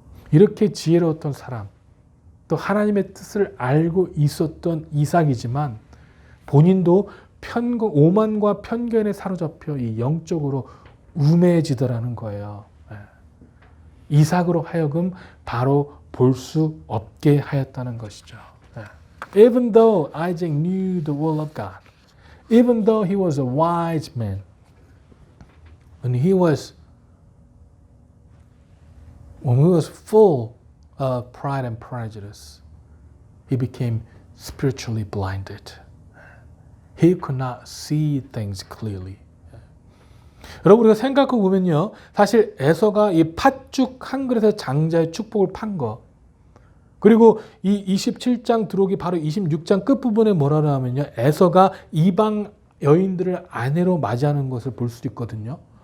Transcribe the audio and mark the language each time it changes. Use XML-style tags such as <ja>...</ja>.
<ko>이렇게 지혜로웠던 사람, 또 하나님의 뜻을 알고 있었던 이삭이지만 본인도 오만과 편견에 사로잡혀 이 영적으로 우매해지더라는 거예요. 이삭으로 하여금 바로 볼 수 없게 하였다는 것이죠.</ko> <en>Even though Isaac knew the will of God, even though he was a wise man, when he was full of pride and prejudice, he became spiritually blinded. He could not see things clearly.</en> <ko>여러분, 우리가 생각해 보면요, 사실 에서가 이 팥죽 한 그릇의 장자의 축복을 판 거, 그리고 이 27장 들어오기 바로 26장 끝부분에 뭐라고 하면요, 에서가 이방 여인들을 아내로 맞이하는 것을 볼 수 있거든요.</ko>